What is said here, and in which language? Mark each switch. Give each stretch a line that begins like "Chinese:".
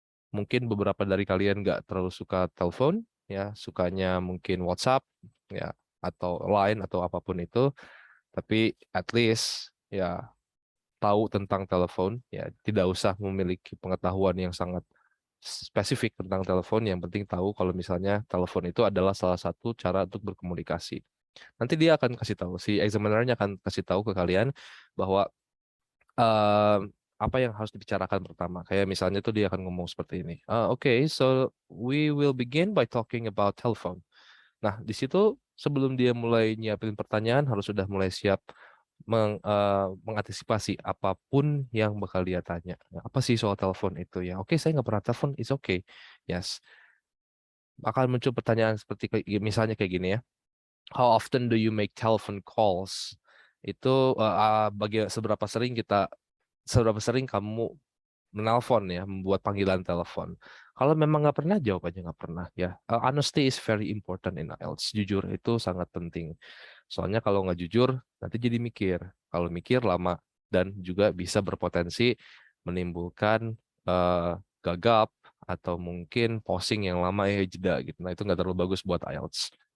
Indonesian: Mungkin beberapa dari kalian nggak terlalu suka telepon, ya, sukanya mungkin WhatsApp, ya, atau Line atau apapun itu, tapi
English: at least
Indonesian: ya tahu tentang telepon, ya tidak usah memiliki pengetahuan yang sangat spesifik tentang telepon, yang penting tahu kalau misalnya telepon itu adalah salah satu cara untuk berkomunikasi. Nanti dia akan kasih tahu, si examinernya akan kasih tahu ke kalian bahwa eh, apa yang harus dibicarakan pertama. Kayak misalnya tuh dia akan ngomong seperti ini.
English: Okay, so we will begin by talking about telephone.
Indonesian: Nah, di situ sebelum dia mulai nyiapin pertanyaan harus sudah mulai siap mengantisipasi apapun yang bakal dia tanya. Nah, apa sih soal telepon itu ya? Oke, saya nggak pernah telepon,
English: it's okay.
Indonesian: Yes. Akan muncul pertanyaan seperti misalnya kayak gini ya.
English: How often do you make telephone calls?
Indonesian: Itu seberapa sering kamu menelpon ya, membuat panggilan telepon. Kalau memang nggak pernah, jawab aja nggak pernah ya.
English: Honesty is very important in IELTS.
Indonesian: Jujur itu sangat penting. Soalnya kalau nggak jujur, nanti jadi mikir. Kalau mikir lama dan juga bisa berpotensi menimbulkan eh, gagap atau mungkin posing yang lama ya jeda gitu. Nah itu nggak terlalu bagus buat IELTS.